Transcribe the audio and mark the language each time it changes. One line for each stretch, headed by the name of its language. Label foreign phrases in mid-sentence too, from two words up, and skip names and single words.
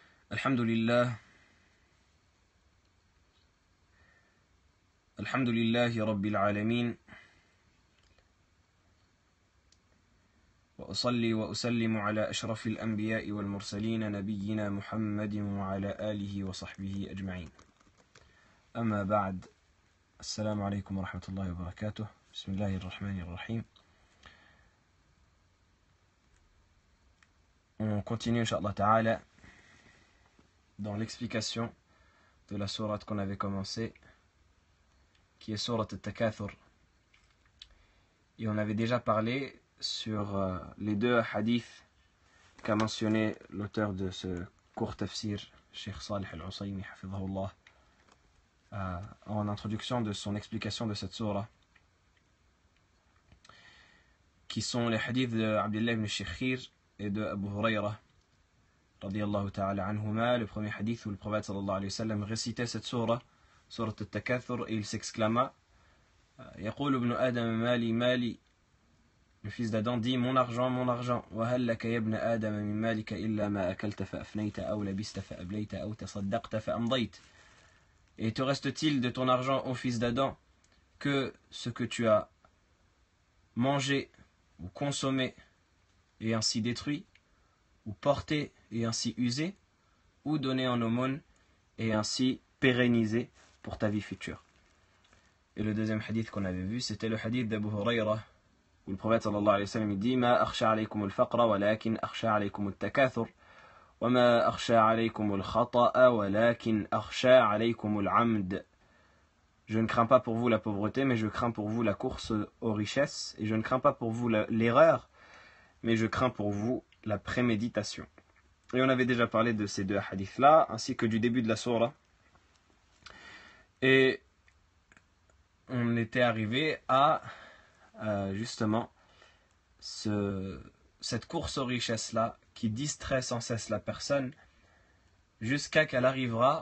Arabic: الحمد لله رب العالمين وأصلي وأسلم على أشرف الأنبياء والمرسلين نبينا محمد وعلى آله وصحبه أجمعين أما بعد السلام عليكم ورحمة الله وبركاته بسم الله الرحمن الرحيم.
French: On continue
Arabic: إن شاء الله تعالى
French: dans l'explication de la sourate qu'on avait commencé, qui est sourate Al-Takathur. Et on avait déjà parlé sur les deux hadiths qu'a mentionné l'auteur de ce court tafsir, Cheikh Salih Al-Usaymi, hafidhahullah, en introduction de son explication de cette sourate, qui sont les hadiths de Abdullah ibn Shikhir et de Abu Huraira
Arabic: رضي الله تعالى عنهما.
French: Le premier hadith où le prophète
Arabic: صلى الله عليه وسلم
French: récitait cette sourate Al-Takathur, et il s'exclama
Arabic: يقول ابن آدم مالي مالي.
French: Le fils d'Adam dit mon argent, mon argent.
Arabic: وهل لك يا ابن آدم من مالك إلا ما أكلت فأفنيت أو لبست فأبليت أو تصدقت فأمضيت.
French: Et te reste-t-il de ton argent, ô fils d'Adam, que ce que tu as mangé ou consommé et ainsi détruit, ou porté et ainsi usé, ou donné en aumône et ainsi pérennisé pour ta vie future. Et le deuxième hadith qu'on avait vu, c'était le hadith d'Abu Huraira, où le prophète
Arabic: صلى الله عليه وسلم
French: dit
Arabic: ما أخشى عليكم الفقر ولكن أخشى عليكم التكاثر وما أخشى عليكم الخطأ ولكن أخشى عليكم العمد.
French: Je ne crains pas pour vous la pauvreté, mais je crains pour vous la course aux richesses, et je ne crains pas pour vous l'erreur, mais je crains pour vous la préméditation. Et on avait déjà parlé de ces deux hadiths-là, ainsi que du début de la sourate. Et on était arrivé à justement cette course aux richesses-là qui distrait sans cesse la personne jusqu'à qu'elle arrivera